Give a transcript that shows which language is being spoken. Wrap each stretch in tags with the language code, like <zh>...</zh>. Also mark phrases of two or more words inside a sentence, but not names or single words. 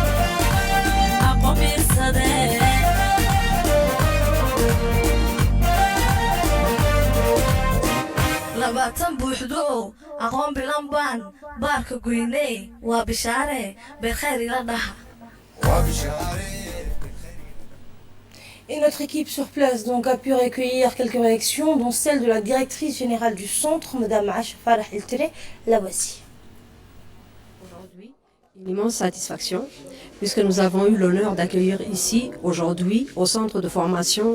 <so>labaatan buuxdo aqoon bilan baan baarka goynay waa bishaare bilkhayr ila dhaha</so> <fr>Et notre équipe sur place donc a pu recueillir quelques réactions, dont celle de la directrice générale du centre, Madame Aïcha Farah El-Tere. La voici. Aujourd'hui, une immense satisfaction, puisque nous avons eu l'honneur d'accueillir ici, aujourd'hui, au centre de formation</fr>